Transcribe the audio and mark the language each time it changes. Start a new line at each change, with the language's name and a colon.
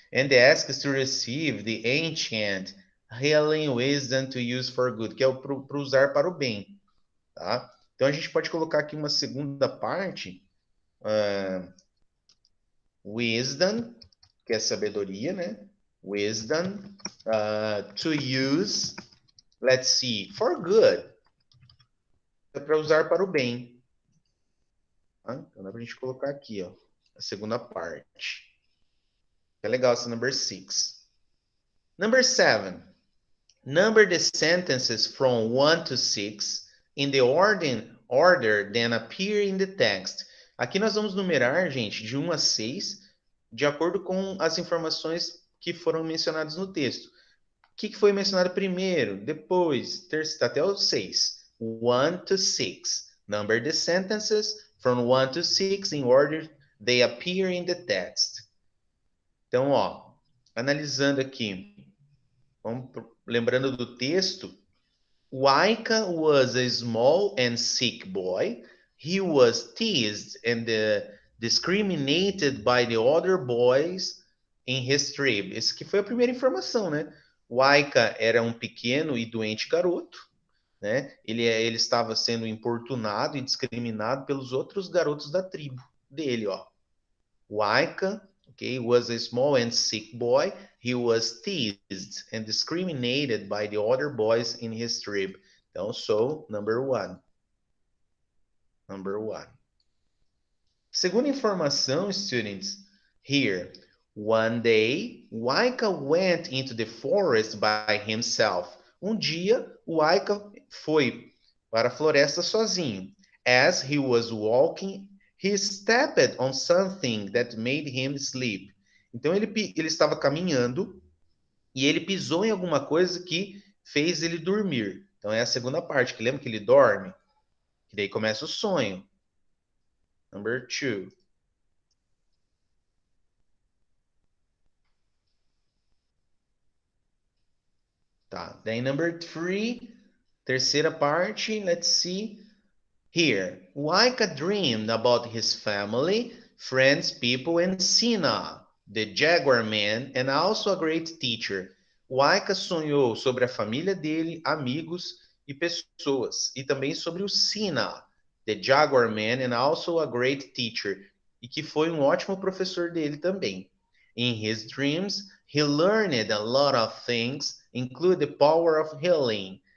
English: And asks to receive the ancient healing wisdom to use for good,
Portuguese: que é para usar para o bem.
English: Tá?
Portuguese: Então a gente pode colocar aqui uma segunda parte. Wisdom, que é sabedoria, né?
English: Wisdom to use, let's see, for good.
Portuguese: É para usar para o bem. Então dá pra gente colocar aqui, ó, a segunda parte. É legal essa
English: number 6. Number 7. Number the sentences from 1 to 6 in the order then appear in the text.
Portuguese: Aqui nós vamos numerar, gente, de 1 a 6, de acordo com as informações que foram mencionadas no texto. O que foi mencionado primeiro, depois, até o 6.
English: 1 to 6. Number the sentences from 1 to 6 in order they appear in the text.
Portuguese: Então, ó, analisando aqui, lembrando do texto,
English: Waika was a small and sick boy. He was teased and discriminated by the other boys in his tribe.
Portuguese: Essa que foi a primeira informação, né? Waika era um pequeno e doente garoto, né? Ele estava sendo importunado e discriminado pelos outros garotos da tribo dele, ó.
English: Waika, okay, was a small and sick boy. He was teased and discriminated by the other boys in his tribe. Então, so, number 1. Number 1.
Portuguese: Segunda informação,
English: students, here. One day, Waika went into the forest by himself.
Portuguese: Um dia, Waika foi para a floresta sozinho.
English: As he was walking, he stepped on something that made him sleep.
Portuguese: Então ele estava caminhando e ele pisou em alguma coisa que fez ele dormir. Então é a segunda parte, que lembra que ele dorme? Que daí começa o sonho.
English: Number 2. Tá. Then number 3,
Portuguese: terceira parte,
English: let's see. Here, Waika dreamed about his family, friends, people, and Sina, the Jaguar man, and also a great teacher.
Portuguese: Waika sonhou sobre a família dele, amigos e pessoas, e também sobre o Sina,
English: the Jaguar man, and also a great teacher,
Portuguese: e que foi um ótimo professor dele também.
English: In his dreams, he learned a lot of things, including the power of healing.